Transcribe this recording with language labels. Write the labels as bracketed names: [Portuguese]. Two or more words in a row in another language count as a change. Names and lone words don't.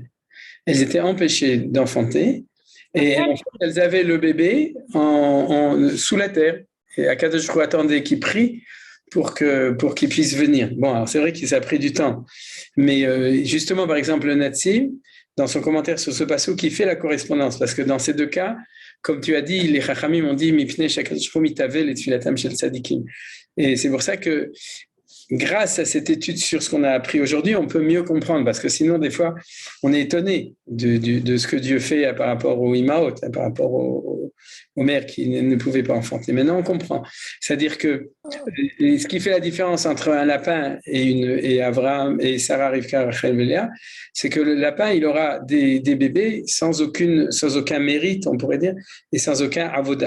[French] Elles étaient empêchées d'enfanter et en fait, elles avaient le bébé sous la terre. Et [Hebrew] הקדוש ברוך הוא [French] attendait qu'il prie pour qu'il puisse venir. Bon, alors c'est vrai que ça a pris du temps. Mais justement, par exemple, le Natsi, dans son commentaire sur ce passage, qui fait la correspondance, parce que dans ces deux cas, comme tu as dit, les Chachamim ont dit [Hebrew] מפני שהקדוש ברוך הוא מתאווה [French] et [Hebrew] תפילתם של צדיקים. [French] Et c'est pour ça que grâce à cette étude sur ce qu'on a appris aujourd'hui, on peut mieux comprendre, parce que sinon, des fois, on est étonné de ce que Dieu fait par rapport aux Imaot, par rapport aux mères qui ne pouvaient pas enfanter. Maintenant, on comprend. C'est-à-dire que ce qui fait la différence entre un lapin et Abraham et Sarah, Rivka, Rachel et Léa, c'est que le lapin, il aura des bébés sans aucun mérite, on pourrait dire, et sans aucun avoda.